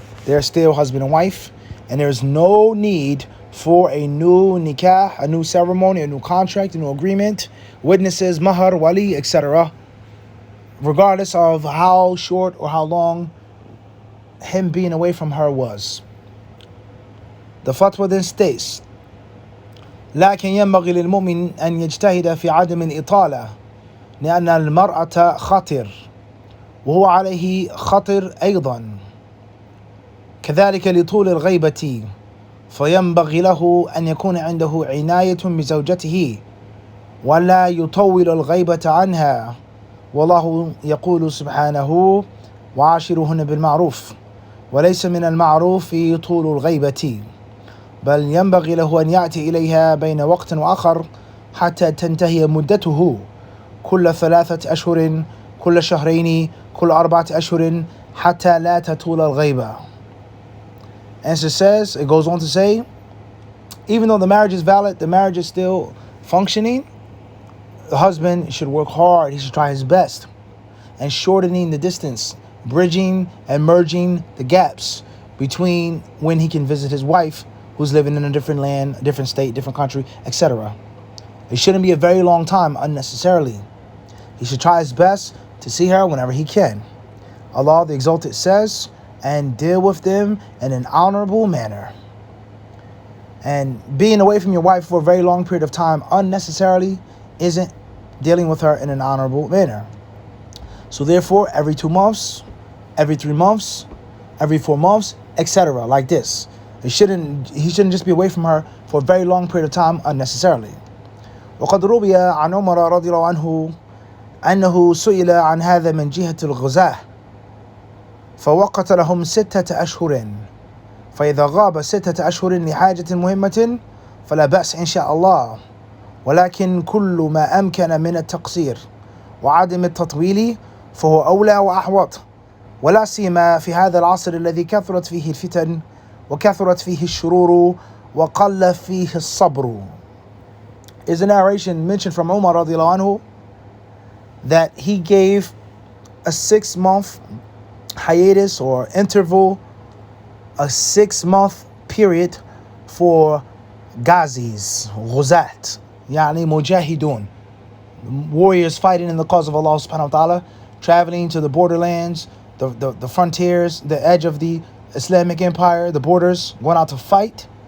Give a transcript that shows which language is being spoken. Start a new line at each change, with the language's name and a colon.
English: They're still husband and wife, and there's no need for a new nikah, a new ceremony, a new contract, a new agreement, witnesses, mahar, wali, etc., regardless of how short or how long him being away from her was. The fatwa then states,
Arabic: لكن ينبغي للمؤمن أن يجتهد في عدم الإطالة لأن المرأة خطر وهو عليه خطر أيضا، كذلك لطول الغيبة، فينبغي له أن يكون عنده عناية بزوجته ولا يطول الغيبة عنها، والله يقول سبحانه: وعاشروهن بالمعروف، وليس من المعروف طول الغيبة، بل ينبغي له أن يأتي إليها بين وقت وآخر حتى تنتهي مدته، كل 3 أشهر، كل شهرين، كل 4 أشهر، حتى لا تطول الغيبة.
English: Answer says, it goes on to say, even though the marriage is valid, the marriage is still functioning, the husband should work hard, he should try his best, and shortening the distance, bridging and merging the gaps between when he can visit his wife who's living in a different land, a different state, different country, etc. It shouldn't be a very long time unnecessarily. He should try his best to see her whenever he can. Allah the Exalted says, and deal with them in an honorable manner. And being away from your wife for a very long period of time unnecessarily isn't dealing with her in an honorable manner. So therefore, every 2 months, every 3 months, every 4 months, etc., like this. He shouldn't just be away from her for a very long period of time unnecessarily.
Arabic: وقد روي عن عمر رضي الله عنه أنه سئل عن هذا من جهة الغزاة فوقت لهم 6 أشهر، فإذا غاب 6 أشهر لحاجة مهمة فلا بأس إن شاء الله، ولكن كل ما أمكن من التقصير وعدم التطويل فهو أولى وأحوط، ولا سيما في هذا العصر الذي كثرت فيه الفتن وكثرت فيه الشرور وقل فيه الصبر.
English: Is a narration mentioned from Umar radiallahu anhu that he gave a 6-month hiatus or interval, a 6-month period for Ghazis, Ghuzat, يعني Mujahidun, warriors fighting in the cause of Allah subhanahu wa ta'ala, traveling to the borderlands, the frontiers, the edge of the Islamic empire, the borders, going out to fight.